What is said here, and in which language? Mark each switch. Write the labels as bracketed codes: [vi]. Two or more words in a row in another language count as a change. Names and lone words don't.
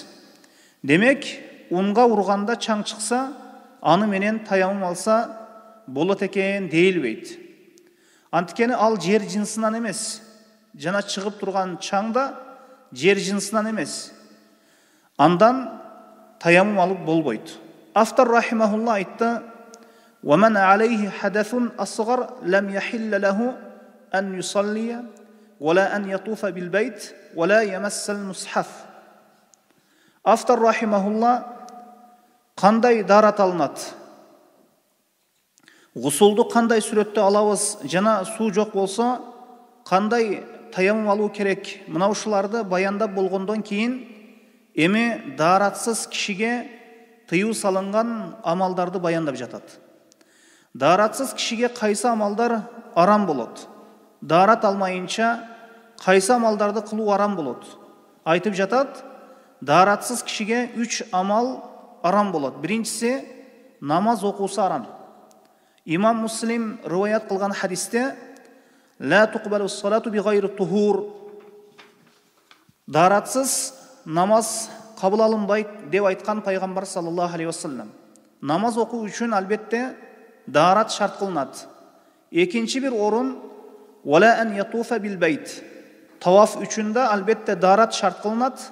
[ky] Демек, унга урганда чаң чыкса, аны менен таяммум алса болот экен дейилбейт. Анткени ал жер жинсинен эмес, жана чыгып турган чаң да жер жинсинен эмес. Андан таяммум алып болбойт. Автор рахимахулла айтты: [ar] وَمَنْ عَلَيْهِ حَدَثٌ أَصْغَرْ لَمْ يَحِلَّ لَهُ أَنْ يُصَلِّيَ وَلَا أَنْ يَطُوفَ بِالْبَيْتِ وَلَا يَمَسَّ الْمُصْحَفَ. [ky] Автор рахимахулла кандай дарат алынат? Гусулду кандай сүрөттө алабыз, жана суу жок болсо кандай таяммум алуу керек? Мына ушуларды баяндап болгондон кийин эми даратсыз кишиге тыюу салынган амалдарды баяндап жатат. Даратсыз кишиге кайсы амалдар арам болот? Дарат алмайынча кайсы амалдарды кылуу арам болот? Айтып жатат, даратсыз кишиге 3 амал арам болот. Биринчиси, намаз окуусу арам. Имам Муслим риваят кылган хадисте: [ar] «لا تقبل صلاة ب غير طهور». [ky] Даратсыз намаз кабыл алынбайт деп айткан пайгамбар [ar] صلى الله عليه وسلم. [ky] Намаз окуу үчүн албетте дарат шарт кылынат. [ar] Экинчи бир орун «ولا أن يطوف بالبيت». [ky] Таваф үчүн да албетте дарат шарт кылынат.